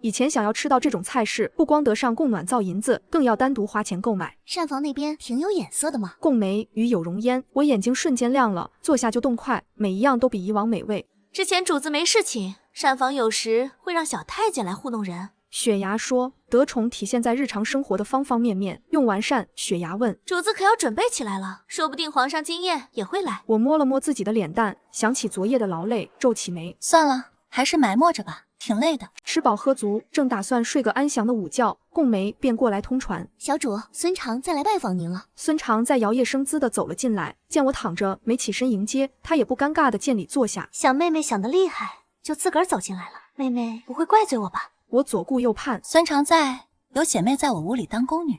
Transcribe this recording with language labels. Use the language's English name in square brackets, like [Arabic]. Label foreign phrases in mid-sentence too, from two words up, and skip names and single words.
[Chinese] 以前想要吃到這種菜式，不光得上供暖造銀子，更要單獨花錢購買。膳房那邊挺有眼色的嘛。貢梅與有容焉，我眼睛瞬間亮了，坐下就動筷，每一樣都比以往美味。之前主子沒事情，膳房有時會讓小太監來糊弄人。雪芽說，得寵體現在日常生活的方方面面，用完膳，雪芽問，主子可要準備起來了，說不定皇上今夜也會來。我摸了摸自己的臉蛋，想起昨夜的勞累，皺起眉，算了，還是埋沒着吧，挺累的。吃飽喝足，正打算睡個安詳的午覺，貢梅便過來通傳，小主，孫常再來拜訪您了。孫常在搖曳生姿地走了進來，見我躺着沒起身迎接，他也不尷尬地見禮坐下。小妹妹想得厲害，就自個兒走進來了，妹妹不會怪罪我吧？我左顧右盼，孫常在有姐妹在我屋裡當宮女？